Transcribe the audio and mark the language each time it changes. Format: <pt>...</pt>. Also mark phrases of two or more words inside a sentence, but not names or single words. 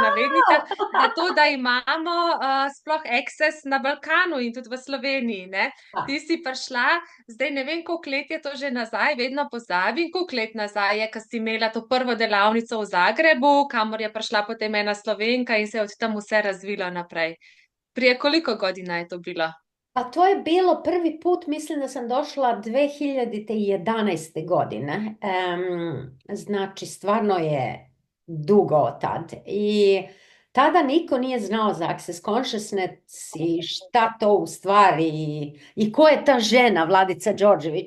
<sl>v navednicah, za to, da imamo sploh access na Balkanu in tudi v Sloveniji, ne. Ti si prišla, zdaj ne vem, koliko let je to že nazaj, vedno pozabim, koliko let nazaj je, ko si imela to prvo delavnico v Zagrebu, kamor je prišla potem ena Slovenka in se je od tam vse razvilo naprej.</sl> <sr>Prije koliko godina je to bilo? pa to je bilo prvi put, mislim da sam došla 2011. godine. Znači, stvarno je dugo od tad. I tada niko nije znao za Access Consciousness i šta to u stvari i ko je ta žena Vladica Đorđević.</sr>